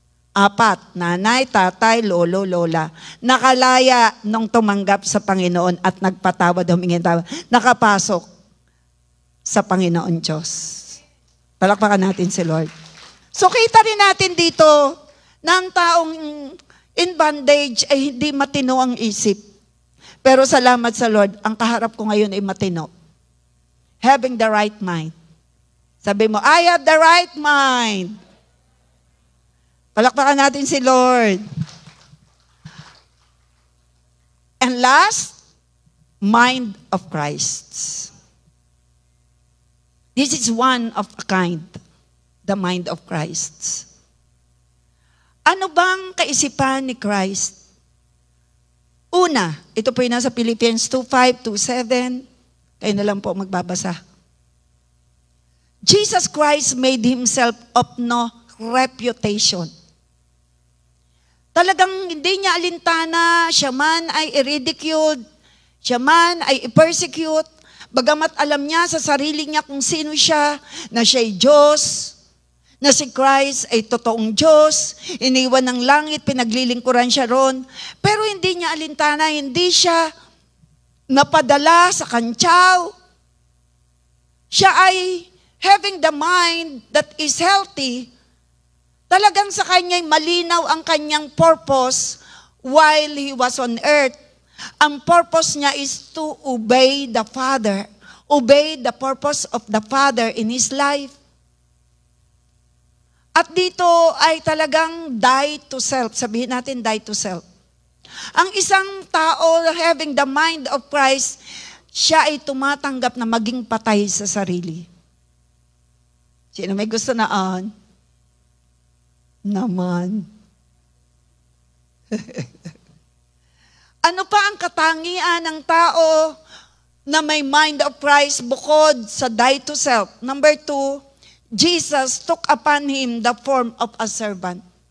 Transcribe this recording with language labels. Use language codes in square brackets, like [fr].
[tl] 4, nanay, tatay, lolo, lola. Nakalaya nung tumanggap sa Panginoon at nagpatawad, humingi ng tawad, nakapasok sa Panginoon Diyos. Palakpakan natin si Lord. So kita rin natin dito na ang taong in bondage ay hindi matino ang isip. Pero salamat sa Lord, ang kaharap ko ngayon ay matino. [en] Having the right mind. [tl] Sabi mo, [en] I have the right mind. [tl] Palakpakan natin si Lord. [en] And last, mind of Christ. This is one of a kind, the mind of Christ. [tl] Ano bang kaisipan ni Christ? Una, ito po yung nasa Philippians 2:5, 2:7. Kayo na lang po magbabasa. [en] Jesus Christ made himself of no reputation. [tl] Talagang hindi niya alintana, siya man ay i-ridiculed, siya man ay i-persecute, bagamat alam niya sa sarili niya kung sino siya, na siya'y Diyos, na si Christ ay totoong Diyos, iniwan ng langit, pinaglilingkuran siya ron. Pero hindi niya alintana, hindi siya napadala sa kantsaw. Siya ay [en] having the mind that is healthy. [tl] Talagang sa kanya'y malinaw ang kanyang purpose [en] while he was on earth. Ang purpose niya is to obey the Father. Obey the purpose of the Father in his life. [tl] At dito ay talagang [en] die to self. [tl] Sabihin natin, die to self. Ang isang tao [en] having the mind of Christ, [tl] siya ay tumatanggap na maging patay sa sarili. Sino may gusto na on? Naman. Ano pa ang katangian ng tao na may [en] mind of Christ [tl] bukod sa [en] die to self? [tl] Number 2, [en] Jesus took upon him the form of a servant.